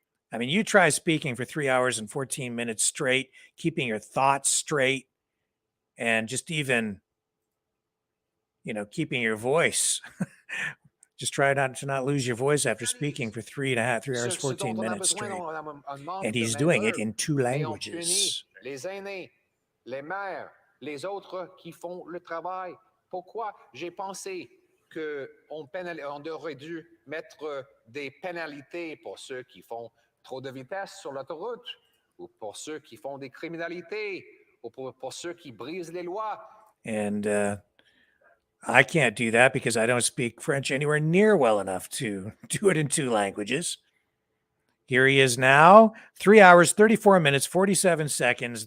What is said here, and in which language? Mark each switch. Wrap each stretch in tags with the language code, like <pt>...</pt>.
<en>I mean, you try speaking for 3 hours and 14 minutes straight, keeping your thoughts straight, and just even, you know, keeping your voice. Just try not to not lose your voice after speaking for 3 hours, 14 minutes straight. And he's doing it in 2 languages.</en> <fr>Les aînés, les mères, les autres qui font le travail. Pourquoi j'ai pensé qu'on aurait dû mettre des pénalités pour ceux qui font trop de vitesse sur l'autoroute, ou pour ceux qui font des criminalités, ou pour ceux qui brisent les lois.</fr> <en>And I can't do that because I don't speak French anywhere near well enough to do it in 2 languages. Here he is now, 3 hours, 34 minutes, 47 seconds.</en>